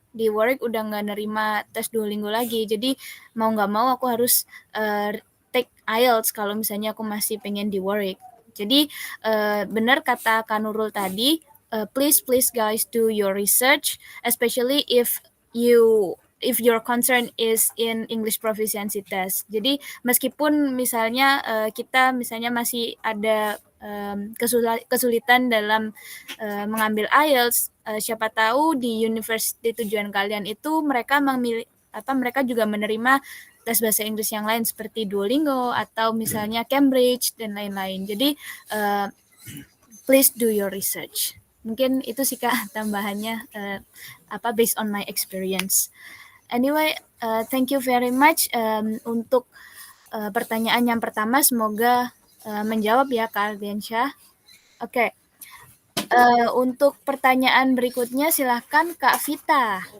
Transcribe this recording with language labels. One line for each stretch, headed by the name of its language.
Indonesian: Di Warwick udah nggak nerima tes Duolingo lagi. Jadi mau nggak mau aku harus take IELTS kalau misalnya aku masih pengen di Warwick. Jadi benar kata Kak Nurul tadi,
English: please guys do your research, especially if your concern is in English proficiency test.
Indonesian: Jadi meskipun misalnya kita misalnya masih ada kesulitan dalam mengambil IELTS, siapa tahu di university tujuan kalian itu mereka mereka juga menerima tes bahasa Inggris yang lain seperti Duolingo atau misalnya Cambridge dan lain-lain. Jadi
English: please do your research.
Indonesian: Mungkin itu sih Kak tambahannya
English: based on my experience. Anyway, thank you very much
Indonesian: untuk pertanyaan yang pertama. Semoga menjawab ya Kak Ardiansyah. Oke. Untuk pertanyaan berikutnya silahkan Kak Vita.